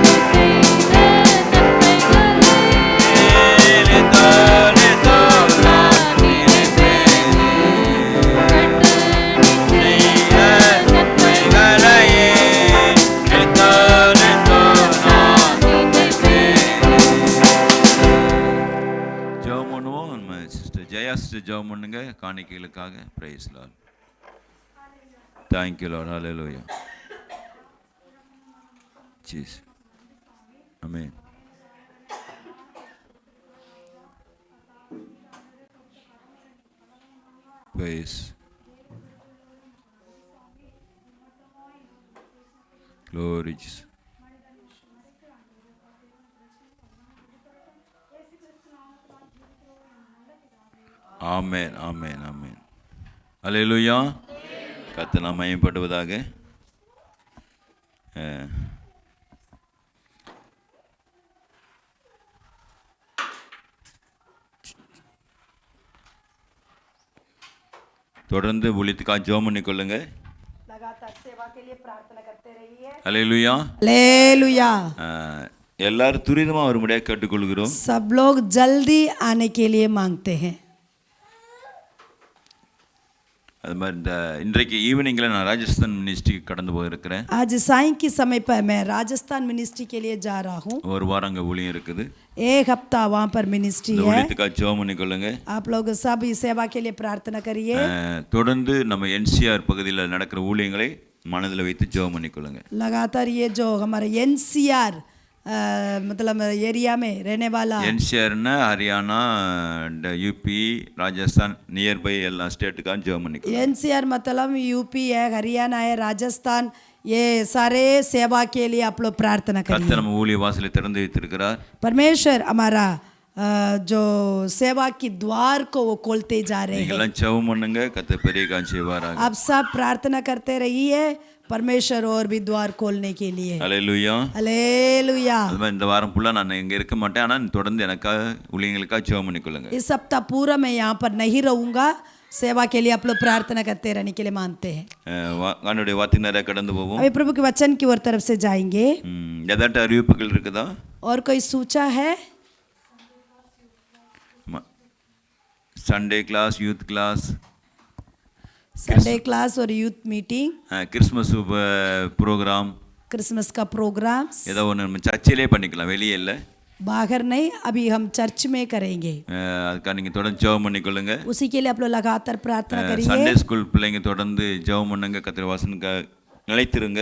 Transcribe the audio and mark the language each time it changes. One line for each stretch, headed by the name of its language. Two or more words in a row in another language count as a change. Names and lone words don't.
Tamil: நித்தோ நான் நினைப்பேனே, செய்த நன்மைகளையே நித்தோ நான் நினைப்பேனே. ஜெபம் பண்ணுவோம். நம்ம சிஸ்டர் ஜெயா சிஸ்டர் ஜெபம் பண்ணுங்க காணிக்கைகளுக்காக.
English: Praise Lord. Thank you Lord. Hallelujah.
Tamil: ஜீசஸ். ஆமென்.
English: Praise. Glory Jesus.
Tamil: ஆமென் ஆமென் ஆமென். அல்லேலூயா. கர்த்தர் நாமம் மகிமைப்படுவதாக. தொடர்ந்து ஊழியத்துக்காக ஜெபம் பண்ணிக்கொள்ளுங்க.
Hindi: लगातार सेवा के लिए प्रार्थना करते रहिए.
Tamil: அல்லேலூயா.
Hindi: हालेलुया.
Tamil: எல்லாரும் துரிதமாக வரும்படியாக கேட்டுக்கொள்கிறோம்.
Hindi: सब लोग जल्दी आने के लिए मांगते हैं.
Tamil: அது மாதிரி இந்த இன்றைக்கு ஈவினிங்கில் நான் ராஜஸ்தான் மினிஸ்ட்ரிக்கு கடந்து போயிருக்கிறேன்.
Hindi: आज साईं की समय पर मैं राजस्थान मिनिस्ट्री के लिए जा रहा हूँ.
Tamil: ஒரு வாரம் அங்கே ஊழியம் இருக்குது.
Hindi: एक हफ्ता वहाँ पर मिनिस्ट्री है.
Tamil: ஊழியத்துக்காக ஜெபம் பண்ணிக்கொள்ளுங்க.
Hindi: आप लोग सब इस सेवा के लिए प्रार्थना करिए.
Tamil: தொடர்ந்து நம்ம என்சிஆர் பகுதியில் நடக்கிற ஊழியங்களை மனதில் வைத்து ஜெபம் பண்ணிக்கொள்ளுங்க.
Hindi: लगातार ये जो हमारे एनसीआर मतलब एरिया में रहने वाला
Tamil: என்சிஆர்னா ஹரியானா யூபி ராஜஸ்தான் நியர்பை எல்லா ஸ்டேட்டுக்காக ஜெபம் பண்ணிக்கொள்ளுங்க.
Hindi: एनसीआर मतलब यूपी है, हरियाणा है, राजस्थान, ये सारे सेवा के लिए आप लोग प्रार्थना करिए.
Tamil: கர்த்தர் நம்ம ஊழிய வாசலை திறந்து வைத்திருக்கிறார்.
Hindi: परमेश्वर हमारा जो सेवा की द्वार को वो खोलते जा रहे हैं.
Tamil: நீங்களாம் ஜெபம் பண்ணுங்க, கர்த்தர் பெரிய காரியம் செய்வாராக.
Hindi: आप सब प्रार्थना करते रहिए, परमेश्वर और भी द्वार खोलने के लिए.
Tamil: ஹல்லேலூயா
Hindi: हालेलुया.
Tamil: இந்த வாரம் ஃபுல்லாக நான் இங்கே இருக்க மாட்டேன், ஆனால் தொடர்ந்து எனக்காக ஊழியங்களுக்காக ஜெபம் பண்ணிக்கொள்ளுங்க.
Hindi: इस सप्ताह पूरा मैं यहाँ पर नहीं रहूँगा, सेवा के लिए आप लोग प्रार्थना करते रहने के लिए मानते हैं.
Tamil: ஆண்டவருடைய வார்த்தை நிறைய கடந்து போவோம்.
Hindi: अभी प्रभु के वचन की ओर तरफ से जाएंगे.
Tamil: ஏதாட்ட அறிவிப்புகள் இருக்குதா?
Hindi: और कोई सूचा है?
English: Sunday class, youth class, Sunday class और youth meeting, Christmas program, क्रिसमस का प्रोग्राम
Tamil: ஏதோ ஒன்று நம்ம சர்ச்சிலே பண்ணிக்கலாம், வெளியே இல்லை.
Hindi: बाहर नहीं, अभी हम चर्च में करेंगे.
Tamil: அதுக்காக நீங்கள் தொடர்ந்து ஜெபம் பண்ணிக்கொள்ளுங்க.
Hindi: उसी के लिए आप लोग लगातार प्रार्थना करिए.
English: Sunday school
Tamil: பிள்ளைங்க தொடர்ந்து ஜெபம் பண்ணுங்க, கர்த்தர் வசனத்துக்கு நிலைத்திருங்க.